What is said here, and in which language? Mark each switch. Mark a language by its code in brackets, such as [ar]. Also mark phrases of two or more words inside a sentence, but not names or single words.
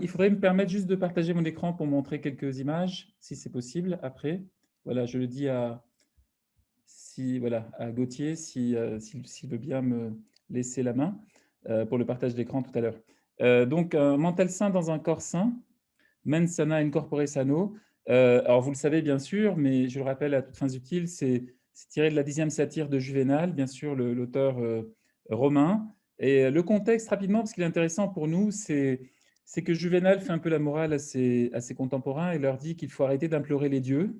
[fr] Il faudrait me permettre juste de partager mon écran pour montrer quelques images, si c'est possible, après. Voilà, je le dis voilà, à Gauthier, s'il veut bien me laisser la main pour le partage d'écran tout à l'heure. Donc, un mental sain dans un corps sain, [la] mens sana in corpore sano. [fr] Alors, vous le savez bien sûr, mais je le rappelle à toutes fins utiles, c'est tiré de la 10e satire de Juvénal, bien sûr, l'auteur romain. Et le contexte, rapidement, parce qu'il est intéressant pour nous, c'est que Juvénal fait un peu la morale à ses contemporains et leur dit qu'il faut arrêter d'implorer les dieux.